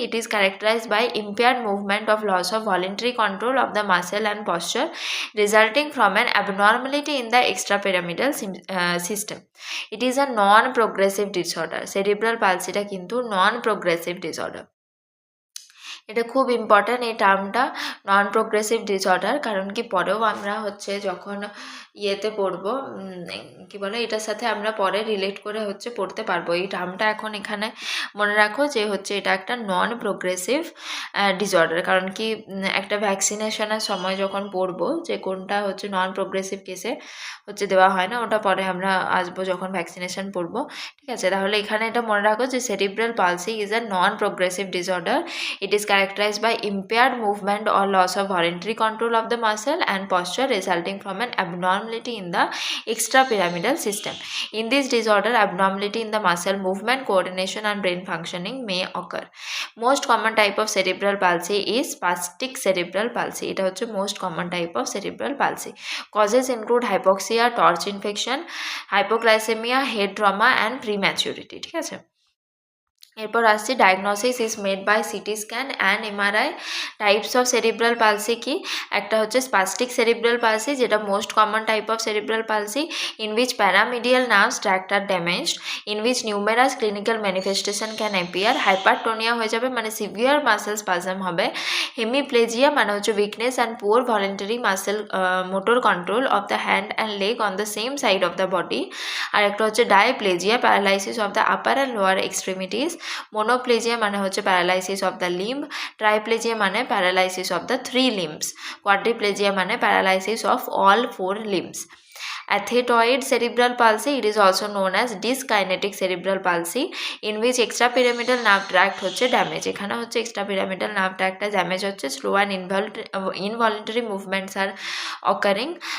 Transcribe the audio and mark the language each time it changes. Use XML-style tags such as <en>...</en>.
<en>It is characterized by impaired movement of loss of voluntary control of the muscle and posture resulting from an abnormality in the extrapyramidal system. It is a non-progressive disorder. Cerebral palsy কিন্তু non-progressive disorder.</en> <bn>এটা খুব important এই টার্মটা, নন progressive disorder. কারণ কি, পরেও আমরা যখন ইয়েতে পড়বো কি বলে, এটার সাথে আমরা পরে রিলেট করে পড়তে পারবো। এই টার্মটা এখন এখানে মনে রাখো যে এটা একটা নন প্রোগ্রেসিভ ডিসঅর্ডার। কারণ কি, একটা ভ্যাকসিনেশনের সময় যখন পড়বো যে কোনটা নন প্রোগ্রেসিভ কেসে দেওয়া হয় না, ওটা পরে আমরা আসবো যখন ভ্যাকসিনেশন পড়বো। ঠিক আছে, তাহলে এখানে এটা মনে রাখো যে</bn> <en>Cerebral palsy is a non progressive disorder. It is characterized by impaired movement or loss of voluntary control of the muscle and posture resulting from an abnormality in the extrapyramidal system. In this disorder, abnormality in the muscle movement, coordination and brain functioning may occur. Most common type of cerebral palsy is spastic cerebral palsy.</en> <bn>এটা হচ্ছে</bn> <en>most common type of cerebral palsy. Causes include hypoxia, torch infection, hypoglycemia, head trauma and prematurity.</en> <bn>ঠিক আছে, এরপর আসছি</bn> <en>Diagnosis is made by CT scan and MRI. Types of cerebral palsy কি?</en> <bn>একটা হচ্ছে</bn> <en>Spastic cerebral palsy, যেটা most common type of cerebral palsy, in which pyramidal nerves tract are damaged, in which numerous clinical manifestation can appear. Hypertonia</en> <bn>হয়ে যাবে মানে</bn> <en>Severe muscle spasm হবে। Hemiplegia</en> <bn>মানে হচ্ছে</bn> <en>Weakness and poor voluntary muscle motor control of the hand and leg on the same side of the body.</en> <bn>আর একটা হচ্ছে</bn> <en>Diplegia, paralysis of the upper and lower extremities. Monoplegia</en> <bn>মানে হচ্ছে</bn> <en>Paralysis of the limb. Triplegia মানে paralysis of the 3 limbs। Quadriplegia মানে paralysis of all 4 limbs। Athetoid cerebral palsy, it is also known as dyskinetic cerebral palsy, in which extrapyramidal nerve tract হচ্ছে damage.</en> <bn>এখানে হচ্ছে</bn> <en>extrapyramidal nerve tract</en> <bn>damage হচ্ছে,</bn> <en>slow and involuntary movements are occurring.</en>